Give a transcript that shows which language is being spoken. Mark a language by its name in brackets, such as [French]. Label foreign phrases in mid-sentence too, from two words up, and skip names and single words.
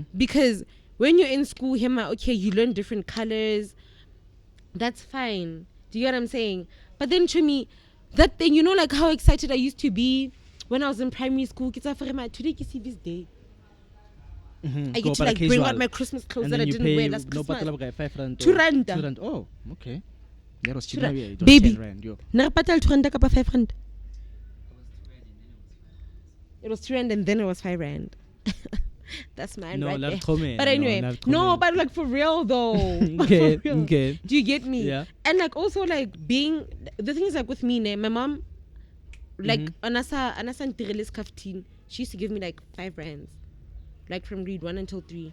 [English] Because when you're in school, you learn different colors. That's fine. Do you get what I'm saying? But then to me, that thing, like how excited I used to be when I was in primary school. Today I see this day. Mm-hmm. I get to like bring out my Christmas clothes and that I then you didn't pay wear last no Christmas. [Southern Sotho] patala 5 rand. 2 rand. 2 rand. [English] Oh, okay. That was cheap. Baby. It was 10 rand. Yo. [Southern Sotho] Na patal 2 rand kapa 5 rand. [English] It was 2 rand and then it was 5 rand. That's mine right there. But anyway, but like for real though. Okay, For real. okay. Do you get me? Yeah. And like also like the thing is like with me, my mom, like anasa ntireles kaftin, she used to give me like 5 rands, like from grade 1 until 3.